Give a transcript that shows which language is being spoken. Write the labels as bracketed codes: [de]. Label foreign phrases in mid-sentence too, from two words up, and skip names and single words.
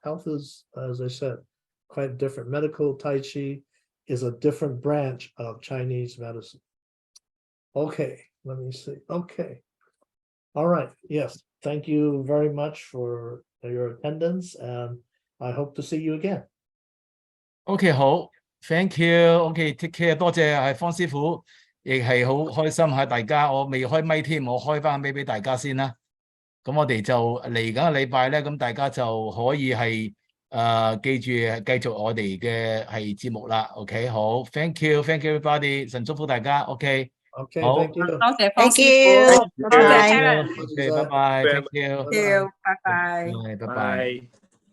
[en] Health is, as I said, quite different. Medical Tai Chi is a different branch of Chinese medicine. Okay, let me see. Okay. All right. Yes. Thank you very much for your attendance, and I hope to see you again. OK 好 ，thank you。OK take care， [yue] 多謝係方師傅，亦係好開心喺大家。我未開咪添，我開翻咪俾大家先啦。咁我哋就嚟緊個禮拜咧，咁大家就可以係記住繼續我哋嘅係節目啦。OK 好 ， [en] thank you，thank you everybody， [yue] 神祝福大家。OK， [en] Okay, [yue] 好， [en] thank you. [yue] 多謝方 [en] Thank [yue] 師傅， [en] you. [yue] 多謝 [en] Bye. Karen， OK， 拜拜 ，thank you， Bye-bye. [yue] 拜拜。拜。